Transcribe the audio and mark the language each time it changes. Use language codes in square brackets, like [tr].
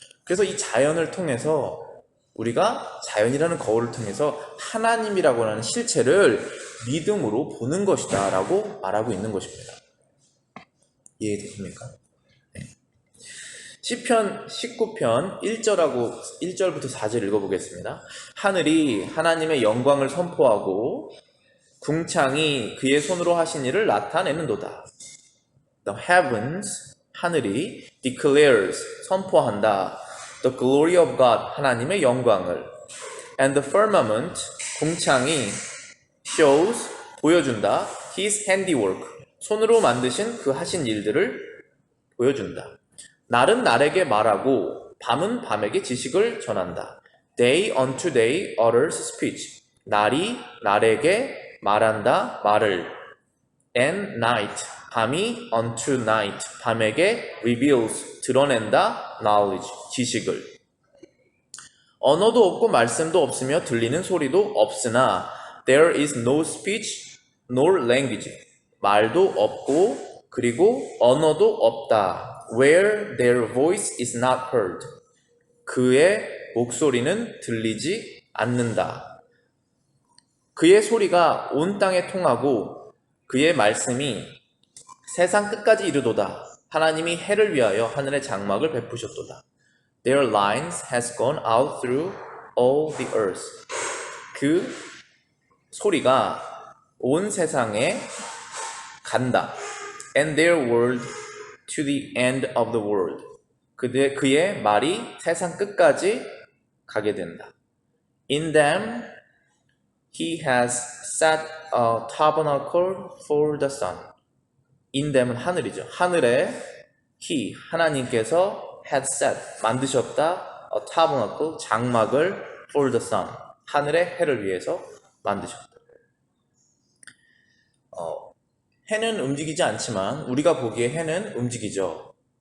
[ko] 그래서 이 자연을 통해서 우리가 자연이라는 거울을 통해서 하나님이라고 하는 실체를 믿음으로 보는 것이다 라고 말하고 있는 것입니다. 이해되십니까? 네. 시편 19편 1절부터 4절 읽어보겠습니다. 하늘이 하나님의 영광을 선포하고 궁창이 그의 손으로 하신 일을 나타내는도다. [en] The heavens, [ko] 하늘이 [en] declares, [ko] 선포한다. [en] The glory of God, [ko] 하나님의 영광을. [en] And the firmament, [ko] 궁창이 [en] shows, [ko] 보여준다. [en] His handiwork, [ko] 손으로 만드신 그 하신 일들을 보여준다. 날은 날에게 말하고 밤은 밤에게 지식을 전한다. [en] Day unto day utters speech, [ko] 날이 날에게 말한다 말을. [en] And night, [ko] 밤이 [en] unto night, [ko] 밤에게 [en] reveals, [ko] 드러낸다 [en] knowledge, [ko] 지식을. 언어도 없고 말씀도 없으며 들리는 소리도 없으나 [en] there is no speech nor language, [ko] 말도 없고 그리고 언어도 없다. [en] where their voice is not heard, [ko] 그의 목소리는 들리지 않는다. 그의 소리가 온 땅에 통하고 그의 말씀이 세상 끝까지 이르도다. 하나님이 해를 위하여 하늘의 장막을 베푸셨도다. [en] Their lines has gone out through all the earth. [ko] 그 소리가 온 세상에 간다. [en] And their word to the end of the world. [ko] 그의 말이 세상 끝까지 가게 된다. [en] In them he has set a tabernacle for the sun. In them은 [ko] 하늘이죠. 하늘에 [en] he, [ko] 하나님께서 [en] had set, [ko] 만드셨다. [en] a tabernacle, [ko] 장막을 [en] for the sun, [ko] 하늘의 해를 위해서 만드셨다. 해는 움직이지 않지만 우리가 보기에 해는 움직이죠.